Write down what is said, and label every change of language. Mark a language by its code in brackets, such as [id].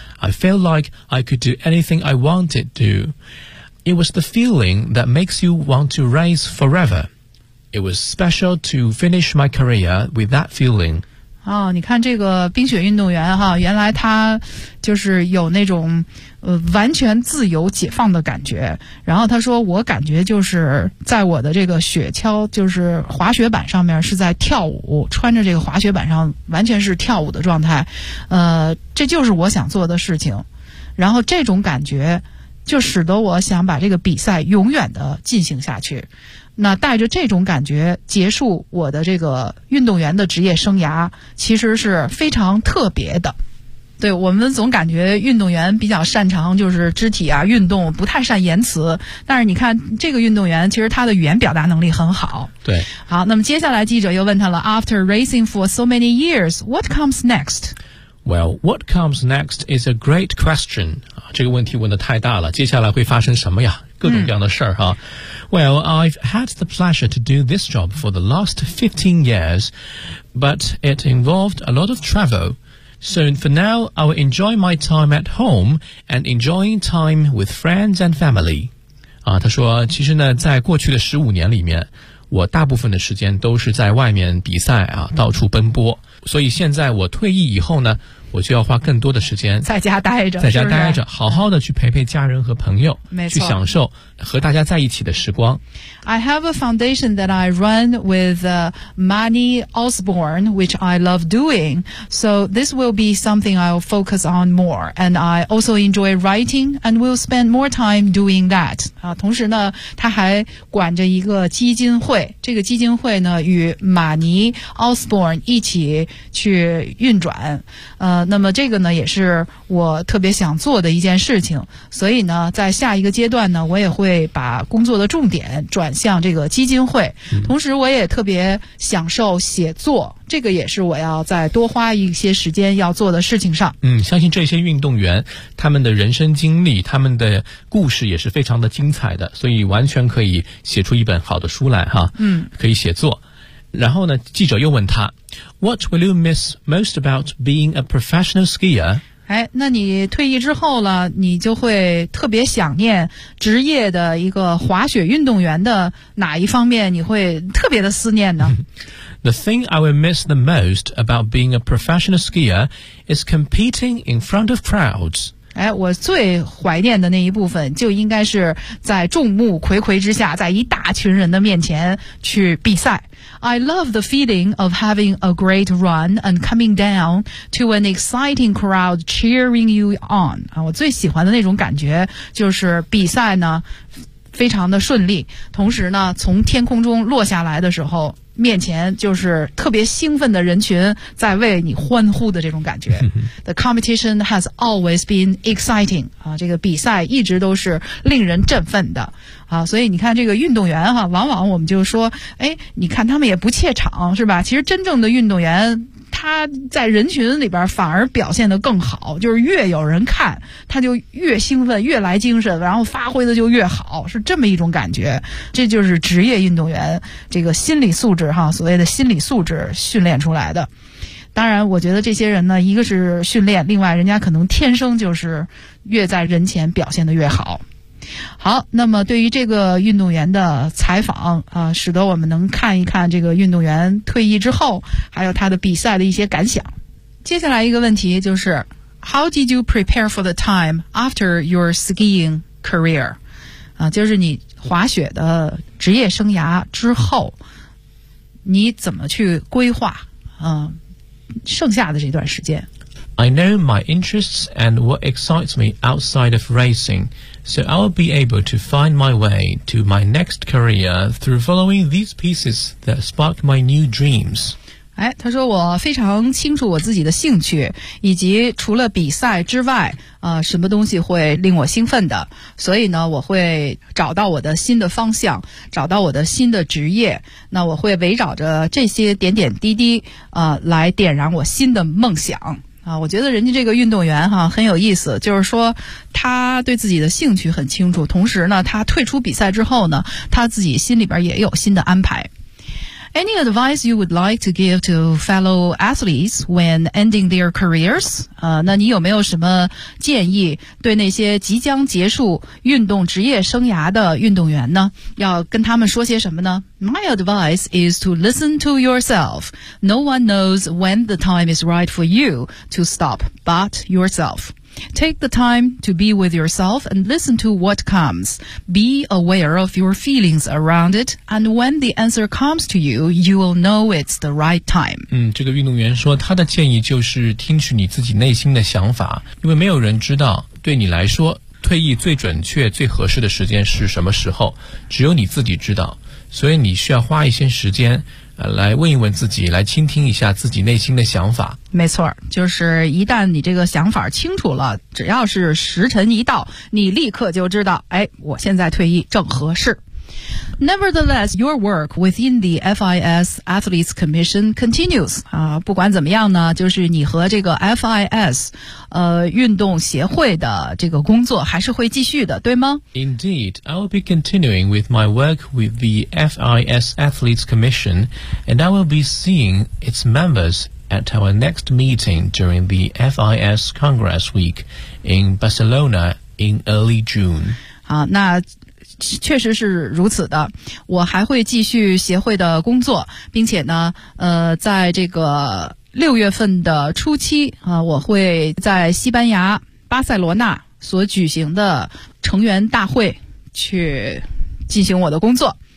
[en] I felt like I could do anything I wanted to. It was the feeling that makes you want to race forever. It was special to finish my career with that feeling. [zh] 你看这个冰雪运动员哈，原来他就是有那种完全自由解放的感觉。然后他说，我感觉就是在我的这个雪橇，就是滑雪板上面是在跳舞，穿着这个滑雪板上完全是跳舞的状态。这就是我想做的事情。然后这种感觉就使得我想把这个比赛永远的进行下去。那带着这种感觉结束我的这个运动员的职业生涯，其实是非常特别的。对，我们总感觉运动员比较擅长就是肢体啊运动，不太善言辞，但是你看这个运动员其实他的语言表达能力很好。对，好，那么接下来记者又问他了， [en] After racing for so many years, what comes next? Well, what comes next is a great question. [zh] 这个问题问得太大了，接下来会发生什么呀？各种各样的事儿哈。 [en] Well, I've had the pleasure to do this job for the last 15 years, but it involved a lot of travel. So for now, I will enjoy my time at home and enjoying time with friends and family. [zh] 啊，他说，其实呢，在过去的15年里面，我大部分的时间都是在外面比赛啊，到处奔波。所以现在我退役以后呢，我就要花更多的时间在家待着，在家待着，是不是？好好的去陪陪家人和朋友，没错，去享受和大家在一起的时光。 [en] I have a foundation that I run with Manny Osborne, which I love doing. So this will be something I'll focus on more. And I also enjoy writing and will spend more time doing that. [zh] 啊，同时呢，他还管着一个基金会。这个基金会呢，与马尼 Osborne 一起去运转。那么这个呢，也是我特别想做的一件事情。所以呢，在下一个阶段呢，我也会把工作的重点转向这个基金会，同时我也特别享受写作，这个也是我要再多花一些时间要做的事情上。嗯，相信这些运动员他们的人生经历，他们的故事也是非常的精彩的，所以完全可以写出一本好的书来哈。嗯，可以写作。然后呢，记者又问他 [en] What will you miss most about being a professional skier? [zh] 哎，那你退役之后了，你就会特别想念职业的一个滑雪运动员的哪一方面你会特别的思念呢？ [en] The thing I will miss the most about being a professional skier is competing in front of crowds. [zh] 哎，我最怀念的那一部分就应该是在众目睽睽之下，在一大群人的面前去比赛。 [en] I love the feeling of having a great run and coming down to an exciting crowd cheering you on. [zh] 我最喜欢的那种感觉就是比赛呢非常的顺利，同时呢从天空中落下来的时候，面前就是特别兴奋的人群在为你欢呼的这种感觉。 [en] The competition has always been exciting. [zh] 这个比赛一直都是令人振奋的。所以你看这个运动员往往我们就说，哎，你看他们也不怯场，是吧？其实真正的运动员他在人群里边反而表现得更好，就是越有人看他就越兴奋，越来精神，然后发挥的就越好，是这么一种感觉。这就是职业运动员这个心理素质所谓的心理素质训练出来的。当然我觉得这些人呢，一个是训练，另外人家可能天生就是越在人前表现得越好。好，那么对于这个运动员的采访使得我们能看一看这个运动员退役之后还有他的比赛的一些感想。接下来一个问题就是 [en] How did you prepare for the time after your skiing career? [zh] 就是你滑雪的职业生涯之后你怎么去规划剩下的这段时间。 [en] I know my interests and what excites me outside of racing, so I'll be able to find my way to my next career through following these pieces that spark my new dreams. [zh] 哎，他说我非常清楚我自己的兴趣，以及除了比赛之外，什么东西会令我兴奋的，所以呢，我会找到我的新的方向，找到我的新的职业，那我会围绕着这些点点滴滴，来点燃我新的梦想。我觉得人家这个运动员很有意思，就是说他对自己的兴趣很清楚，同时呢他退出比赛之后呢他自己心里边也有新的安排。 [en] Any advice you would like to give to fellow athletes when ending their careers? [zh] 那你有没有什么建议对那些即将结束运动职业生涯的运动员呢？要跟他们说些什么呢？ [en] My advice is to listen to yourself. No one knows when the time is right for you to stop but yourself. Take the time to be with yourself and listen to what comes. Be aware of your feelings around it. And when the answer comes to you, you will know it's the right time. [zh] 这个运动员说他的建议就是听取你自己内心的想法，因为没有人知道对你来说退役最准确最合适的时间是什么时候，只有你自己知道，所以你需要花一些时间来问一问自己，来倾听一下自己内心的想法。没错，就是一旦你这个想法清楚了，只要是时辰一到，你立刻就知道，哎，我现在退役正合适。 [en] Nevertheless, your work within the FIS Athletes Commission continues. [zh] 不管怎么样呢，就是你和这个 FIS, 运动协会的这个工作还是会继续的，对吗？ [en] Indeed, I will be continuing with my work with the FIS Athletes Commission, and I will be seeing its members at our next meeting during the FIS Congress Week in Barcelona in early June. [zh] 好，那确实是如此的。我还会继续协会的工作，并且呢，在这个六月份的初期啊，我会在西班牙巴塞罗那所举行的成员大会去进行我的工作。